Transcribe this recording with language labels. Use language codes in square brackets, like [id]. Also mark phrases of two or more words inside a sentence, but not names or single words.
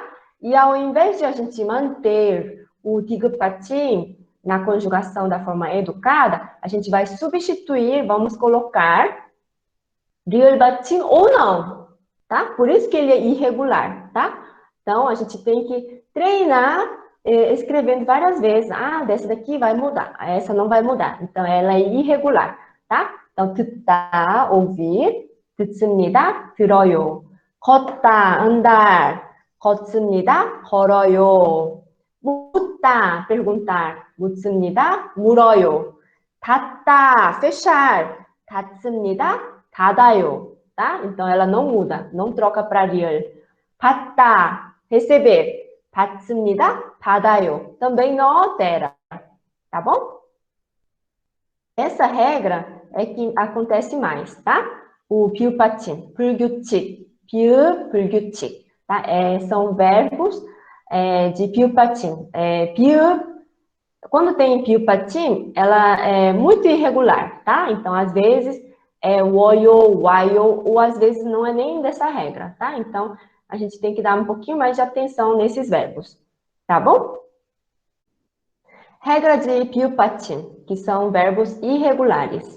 [pt] E ao invés de a gente manter o 디귿받침 na conjugação da forma educada, a gente vai substituir, vamos colocar 리을받침 ou não, tá? Por isso que ele é irregular, tá? Então, a gente tem que treinar escrevendo várias vezes. Ah, dessa daqui vai mudar, essa não vai mudar. Então, ela é irregular, tá? Então, 듣다, ouvir, [ko] 듣습니다. 들어요. 걷다, andar. 걷습니다. 걸어요. 묻다, perguntar. 묻습니다. 물어요. 닫다, fechar. 닫습니다. 닫아요. [pt] Tá? Então, ela não muda, não troca para real. [ko] 받다, receber. 받습니다. 받아요. [pt] Também não altera. Tá bom? Essa regra é que acontece mais, tá? [ko] O 비읍받침, 불규칙, 비읍, 불규칙, [pt] tá? São verbos de 비읍받침. [ko] 비읍, [pt] quando tem 비읍받침, ela é muito irregular, tá? Então, às vezes, é woyo, wayo, ou às vezes não é nem dessa regra, tá? Então, a gente tem que dar um pouquinho mais de atenção nesses verbos, tá bom? Regra de 비읍받침, que são verbos irregulares.